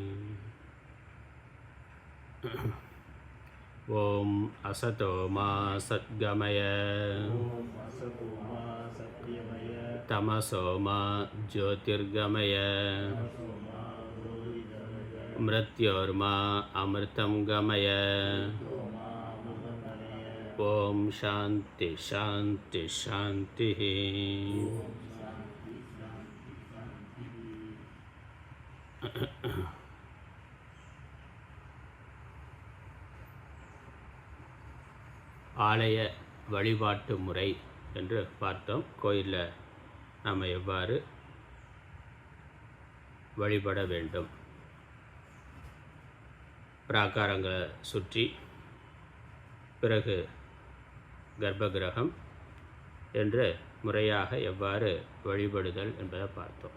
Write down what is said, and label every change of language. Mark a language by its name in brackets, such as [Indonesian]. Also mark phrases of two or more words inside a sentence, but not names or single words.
[Sanskrit] ॐ असतो मा सद्गमय तमसो मा ज्योतिर्गमय मृत्योर्मा अमृतं गमय। ॐ शान्ति शान्ति शान्तिः। [Tamil] ஆலய வழிபாட்டு முறை என்று பார்த்தோம். கோயிலில் நாம் எவ்வாறு வழிபட வேண்டும், பிராகாரங்களை சுற்றி, பிறகு கர்ப்பகிரகம் என்று முறையாக எவ்வாறு வழிபடுதல் என்பதை பார்த்தோம்.